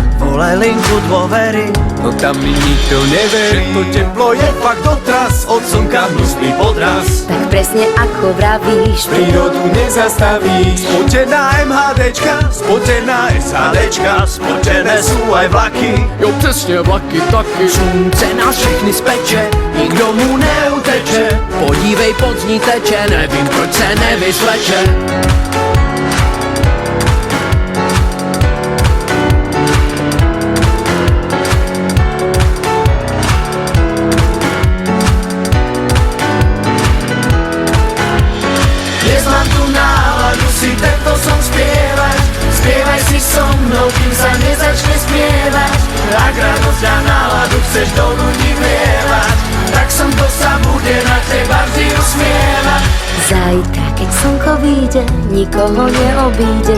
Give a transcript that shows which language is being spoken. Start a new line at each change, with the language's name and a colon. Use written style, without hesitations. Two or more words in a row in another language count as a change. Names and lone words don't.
Slovak: Volaj linku dôvery, no tam mi nikto neverí. Že to teplo je fakt dotraz, od slnka hnusný podraz. Tak presne ako vravíš, Prírodu nezastavíš. Spotená MHDčka, spotená SHDčka, spotené sú aj vlaky.
Czech: Jo, presne vlaky taky. slunce nás všechny speče, nikdo mu neuteče. Podívej, pod z ní teče, nevím proč se nevysleče.
Slovak: Dnes mám tu náladu si tento song spievať. Spievaj si so mnou, kým sa nezačne smievať. Ak radosť a náladu chceš do ľudí vlievať, tak slnko sa bude na teba vždy usmievať. zajtra, keď slnko vyjde, nikoho neobíde.